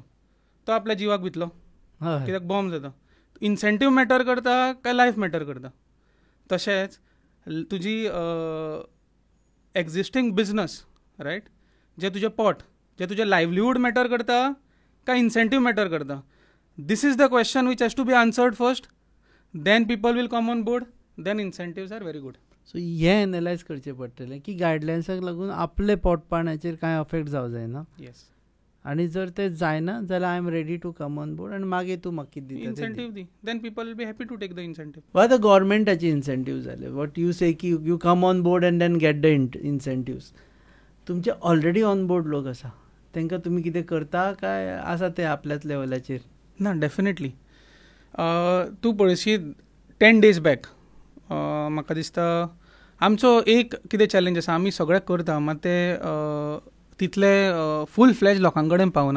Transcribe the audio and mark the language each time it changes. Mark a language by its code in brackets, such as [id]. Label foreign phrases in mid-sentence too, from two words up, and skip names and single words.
[kok] तो आपल्या जिवाक भितलो, कित्याक बॉम्ब जाता. [en] incentive matter [kok] करता काय [en] life matter [kok] करता? तशेंच तुजी [en] existing business, [kok] रायट, जे तुजें पोट, जे तुजें [en] livelihood matter [kok] करता काय [en] incentive matter [kok] करता? [en] This is the question which has to be answered first. Then people will come on board. Then incentives are very good. [kok] So हे एनालायज करचें पडटलें की गायडलायन्साक लागून आपले पोटपाण्याचेर कांय अफेक्ट जावं जायना. येस. आनी जर ते जायना जाल्यार [en] I am ready to come on board, [kok] आनी मागीर तूं म्हाका कितें दिता इन्सेंटीव दी. [en] then people will be happy to take the incentive. [kok] वा द गव्हर्मेंटाचे इन्सेंटीव जाले. [en] what you say की you come on board and then get the incentives. [kok] तुमचे [en] already on board [kok] लोक आसा, तांकां तुमी कितें करता काय आसा ते आपल्याच लेवलाचेर? ना, डेफिनेटली. तूं पळयशी 10 days बॅक म्हाका दिसता आमचो एक कितें चॅलेंज आसा, आमी सगळें करता मात ते तितले [en] full fledged [kok] लोकां कडेन पावना.